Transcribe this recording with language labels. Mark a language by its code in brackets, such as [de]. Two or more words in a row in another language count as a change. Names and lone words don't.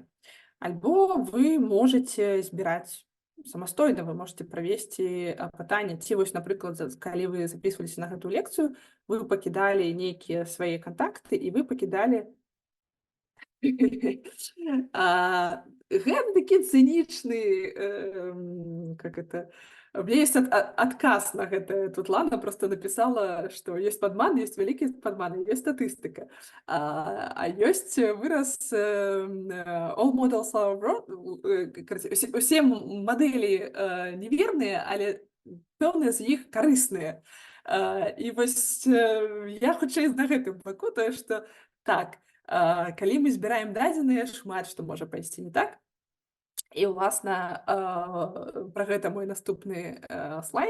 [be] Альбо вы можаце збіраць самастойна, вы можете правесці апытанне, ці вось, напрыклад, калі вы записываліся на гэтую лекцыю, вы пакідалі нейкія свае кантакты, і вы пакідалі гэта такі цынічны, [ru] как это, у меня есть [be] адказ на гэта. Тут Лана [ru] просто написала, [be] што ёсць падман, ёсць вялікія падманы, ёсць статыстыка. А ёсць выраз [en] all models are wrong. [be] Усе мадэлі неверныя, але пэўныя з іх карысныя. І вось я хутчэй на гэтым баку, тое, што так, калі мы збіраем дадзеныя, шмат што можа пайсці не так. І, уласна, пра гэта мой наступны слайд.